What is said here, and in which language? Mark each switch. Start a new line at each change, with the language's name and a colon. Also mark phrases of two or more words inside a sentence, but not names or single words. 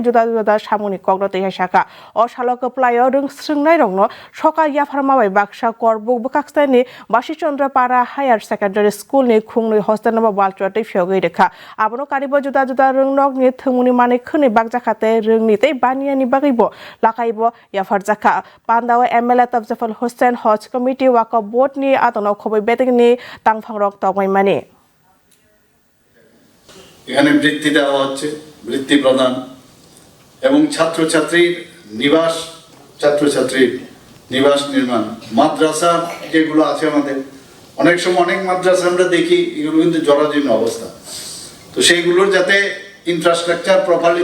Bodo: जुदा जुदा सामुनि कग्न तैहा शाखा अशालक प्लायो रोंस्रोंनाय रंनो सका याफारमाबाय बाक्सा करबुक बकाक्सतानि बासिचन्द्रपारा हायर सेकेन्डारि स्कुलनि खुंनै
English: hostel number
Bodo: वालचुवातै फियागै रेखा आबनो कारिबो जुदा जुदा रोंनगनि थोमुनि माने खनै बागजाखाते रोंनितै बानियानि बागैबो लाकाइबो याफार जाखा पान्दाव एमएलए तफजफल हुसैन हज कमिटी वाक बोर्डनि आतनाव खबै बेदेगनि तांफांरक तगमाइमानि
Bangla: এখানে বৃত্তি দেওয়া হচ্ছে বৃত্তি প্রদান এবং ছাত্রছাত্রীর নিবাস নির্মাণ মাদ্রাসা যেগুলো আছে আমাদের অনেক সময় অনেক মাদ্রাসা আমরা দেখি এগুলো কিন্তু জরাজীর্ণ অবস্থা তো সেইগুলোর যাতে
English: infrastructure properly